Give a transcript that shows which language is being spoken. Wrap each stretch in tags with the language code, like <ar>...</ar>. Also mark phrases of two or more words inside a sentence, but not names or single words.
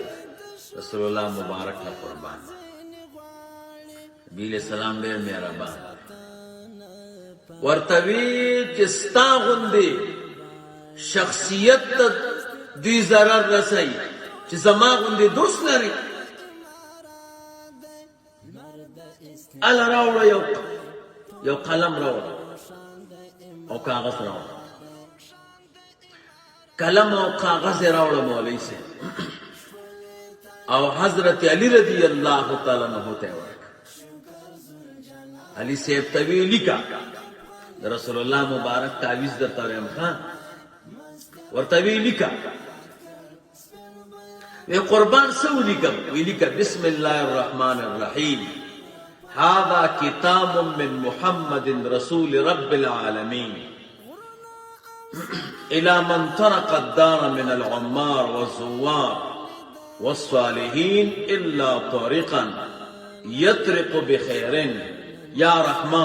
<ps>رسول الله مبارک نه قربان نبی</ps> <ar>علیہ السلام</ar> <ps>ډېر مهربان ورته وی چې ستا غوندې شخصیت ته دوی ضرر رسوي چې زما غوندې دوست لري. اله راوړه یو قلم راوړه او کاغذ راوړه. قلم او کاغذ راوړه مولوی سے او حضرت علی</ps> <ar>رضی اللہ تعالی عنہ</ar> <ps>ته ورک. علی صاحب ته وی لیکا رسول الله مبارک تعویذ درته وایم خان ورته وی لیکا وی قربان سو لیکم وی لیکا</ps> <ar>بسم الله الرحمن الرحیم هذا کتاب من محمد رسول رب العالمین الى من طرق الدار من العمار والزوار والصالحين الا طارقا يطرق بخير يا رحمن</ar>